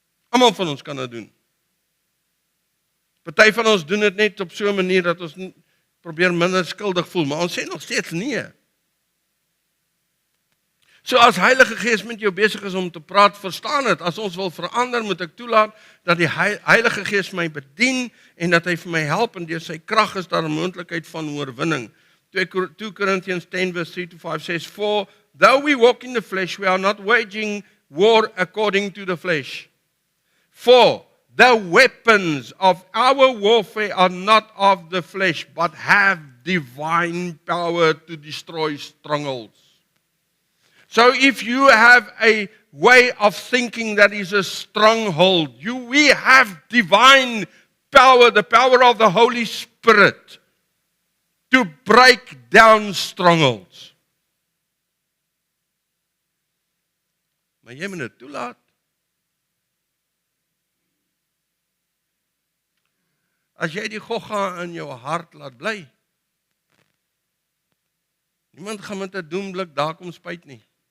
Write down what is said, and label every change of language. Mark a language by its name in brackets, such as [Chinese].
[Afrikaans] Almal van ons kan dit doen. Party van ons doen dit net op so 'n manier dat ons probeer minder skuldig voel, maar ons sê nog steeds nee. So as Heilige Gees met jou besig is om te praat, verstaan dit. As ons wil verander, moet ek toelaat dat die Heilige Gees my bedien en dat hy vir my help en deur sy krag is daar 'n moontlikheid van oorwinning. [English] 2 Corinthians 10 verse 3-5 says, "For though we walk in the flesh, we are not waging war according to the flesh. For the weapons of our warfare are not of the flesh, but have divine power to destroy strongholds." So if you have a way of thinking that is a stronghold, we have divine power, the power of the Holy Spirit, to break down strongholds. [Afrikaans] Maar jy moet dit toelaat. As jy die gogga in jou hart laat bly, niemand gaan met 'n doemblik daar kom spyt nie.